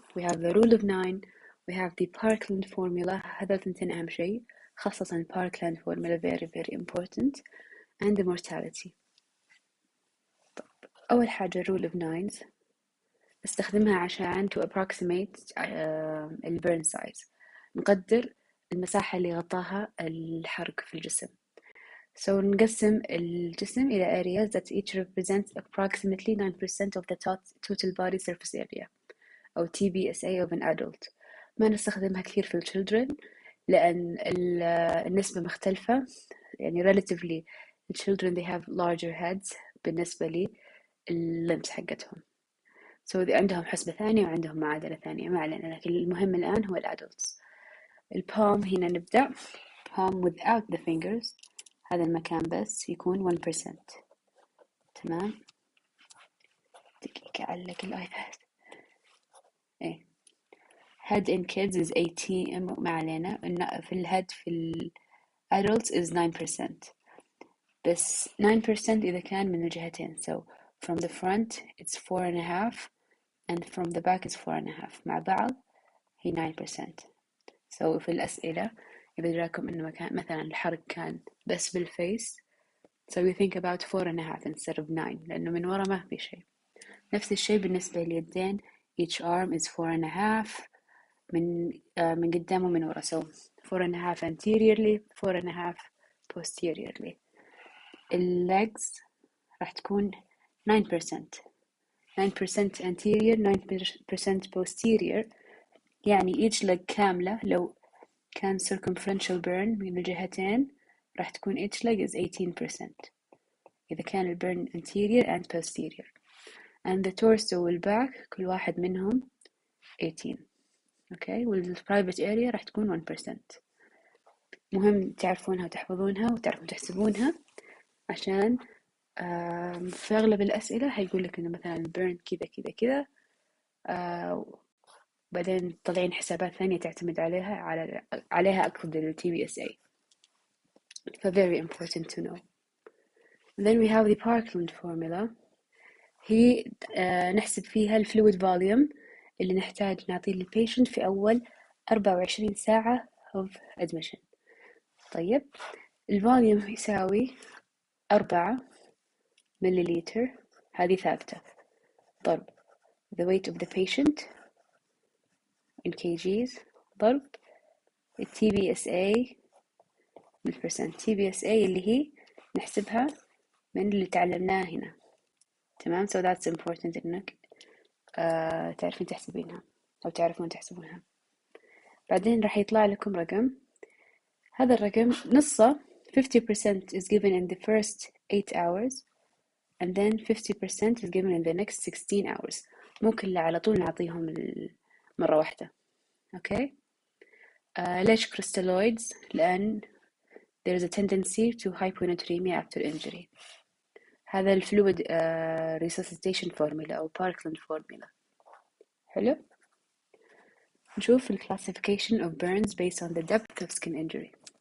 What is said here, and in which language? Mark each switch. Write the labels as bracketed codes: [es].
[en] We have the rule of 9, we have the Parkland formula. [ar] هذا الثنتين أهم شيء، خاصة [en] Parkland formula very very important, and the mortality. [ar] طيب أول حاجة rule of 9 استخدمها عشان [en] to approximate [ar] الburn size. نقدر المساحة اللي غطاها الحرق في الجسم. [en] So [ar] نقسم الجسم إلى [en] areas that each represents approximately 9% of the total body surface area أو TBSA of an adult. [ar] ما نستخدمها كثير في children لأن النسبة مختلفة. [en] يعني relatively the children they have larger heads [ar] بالنسبة للlimbs حقتهم. so عندهم حسبة ثانية وعندهم معادلة ثانية، ما علينا، لكن المهم الآن هو الأدلتس. البالم هنا نبدأ [en] palm without the fingers، [ar] هذا المكان بس يكون 1%. تمام، دقيقة أعلق الآيباد. [en] إيه head in kids is 18، [ar] ما علينا، في الهيد في الادلتس [en] is 9%، [ar] بس 9% إذا كان من الجهتين، [en] so from the front it's 4.5 and from the back is 4.5 [ar] مع بعض هي 9%. so في الأسئلة إذا جاكم إنه مثلا الحرق كان بس بالفيس، so [en] you think about 4.5 instead of 9 [ar] لأنه من ورا ما في شيء. نفس الشيء بالنسبة لليدين، [en] each arm is 4.5 [ar] من قدام ومن ورا، [en] so 4.5 anteriorly 4.5 posteriorly. [ar] legs راح تكون 9% 9% anterior 9% posterior، يعني each leg كاملة لو كان circumferential burn من الجهتين راح تكون [en] each leg is 18% [ar] إذا كان الburn [en] anterior and posterior، and the torso [ar] والback كل واحد منهم 18. اوكي، والprivate area راح تكون 1%. مهم تعرفونها وتحفظونها وتعرفون تحسبونها، عشان في أغلب الأسئلة هيقول لك إنه مثلا البيرن كذا كذا كذا، بعدين طالعين حسابات ثانية تعتمد عليها أقصد ال TBSA. [en] ف very important to know. And then we have [ar] the Parkland formula، هي نحسب فيها الفلويد فوليوم اللي نحتاج نعطيه للبيشنت في أول 24 ساعة [en] of admission. [ar] طيب الفوليوم يساوي 4 مليليتر، هذه ثابتة، ضرب [en] the weight of the patient in kgs [ar] ضرب TBSA بالpercent. TBSA اللي هي نحسبها من اللي تعلمناه هنا. تمام، [en] so that's important [ar] إنك تعرفين تحسبينها أو تعرفون تحسبونها. بعدين راح يطلع لكم رقم، هذا الرقم نصه [en] 50% is given in the first 8 hours and then 50% is given in the next 16 hours. [ar] ممكن لا على طول نعطيهم مرة واحدة. أوكي، ليش [en] crystalloids؟ لأن there is a tendency to hyponatremia after injury. [ar] هذا الفلويد resuscitation formula أو Parkland formula. حلو، نشوف ال [en] classification of burns based on the depth of skin injury.